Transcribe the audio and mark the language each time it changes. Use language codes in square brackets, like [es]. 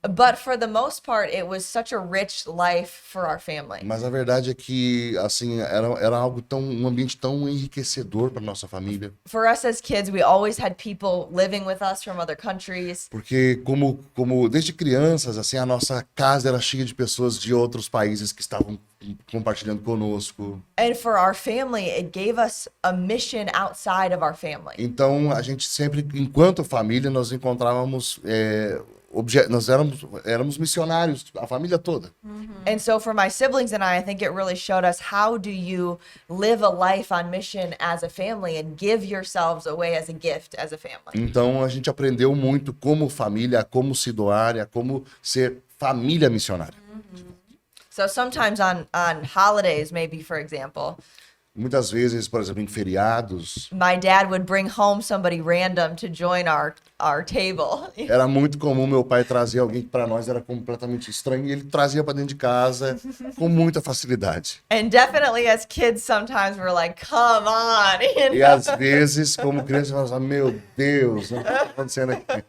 [en] but for the most part, it was such a rich life for our family. [pt] Mas a verdade é que, assim, era algo um ambiente tão enriquecedor para nossa família. [en] For us as kids, we always had people living with us from other countries. [pt] Porque como desde crianças, assim, a nossa casa era cheia de pessoas de outros países que estavam compartilhando conosco. [en] And for our family, it gave us a mission outside of our family. [pt] Então, a gente sempre, enquanto família, nós encontrávamos nós éramos missionários, a família toda. [en] And so for my siblings and I think it really showed us how do you live a life on mission as a family and give yourselves away as a gift as a family. [pt] Então, a gente aprendeu muito como família, a como se doar, a como ser família missionária. [en] So sometimes on holidays, maybe for example, [pt] Muitas vezes, por exemplo, em feriados, [en] My dad would bring home somebody random to join our table. [pt] era muito comum meu pai trazer alguém que para nós era completamente estranho e ele trazia para dentro de casa com muita facilidade. [en] And definitely as kids, sometimes we're like, come on. You [pt] E [en] know? [pt] às vezes, como criança, eu falava, meu Deus, o que está acontecendo aqui?